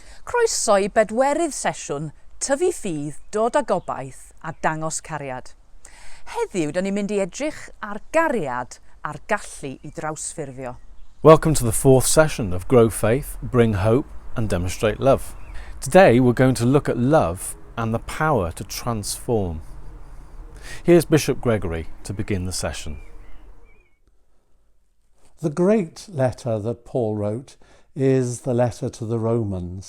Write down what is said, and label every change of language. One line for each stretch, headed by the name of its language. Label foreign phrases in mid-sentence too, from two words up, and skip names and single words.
Welsh: Croeso I bedwerydd sesiwn Tyfu Ffydd, Dod â Gobaith a Dangos Cariad. Heddiw, da ni'n mynd I edrych ar gariad a'r gallu I drawsffurfio.
English: Welcome to the fourth session of Grow Faith, Bring Hope and Demonstrate Love. Today we're going to look at love and the power to transform. Here's Bishop Gregory to begin the session. The great letter that Paul wrote is the letter to the Romans.